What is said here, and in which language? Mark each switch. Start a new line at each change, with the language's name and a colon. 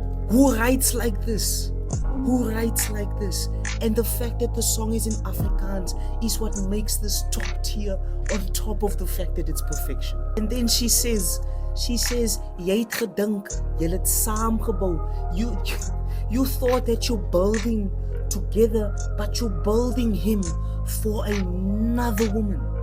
English: Who writes like this? Who writes like this? And the fact that the song is in Afrikaans is what makes this top tier, on top of the fact that it's perfection. And then she says,
Afrikaans: "Jy het gedink, jy het saamgebou.
English: You thought that you're building together, but you're building him for another woman."